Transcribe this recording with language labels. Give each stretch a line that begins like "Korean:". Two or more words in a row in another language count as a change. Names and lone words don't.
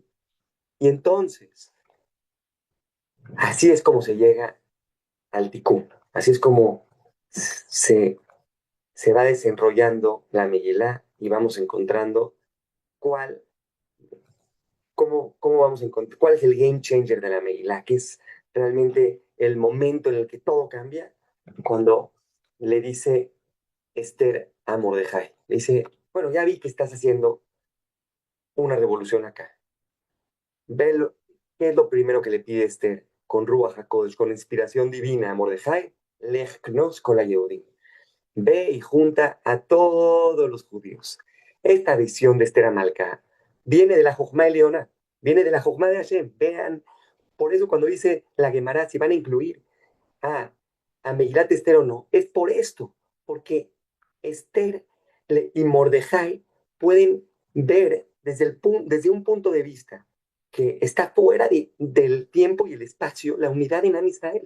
Spanish: Y entonces, así es como se llega al tikkun, así es como se, se va desenrollando la Megilá y vamos encontrando cuál, cómo vamos a encontrar, cuál es el
English: game changer
Spanish: de la Megilá, que es realmente el momento en el que todo cambia, cuando le dice Esther a Mordejai. Le dice, bueno, ya vi que estás haciendo una revolución acá. Ve qué es lo primero que le pide Esther con
Hebrew: רוח הקודש,
Spanish: con inspiración divina a Mordejai.
Hebrew: לך כנוס כל היהודים.
Spanish: Ve y junta a todos los judíos. Esta visión de Esther Amalcá viene de la
Hebrew: חכמה עליונה,
Spanish: viene de la Jochma de Hashem. Vean, por eso cuando dice la Gemara, si van a incluir a, a Megilat Esther o no, es por esto, porque Esther y Mordejai pueden ver desde un punto de vista que está fuera del tiempo y el espacio, la unidad en Am Israel.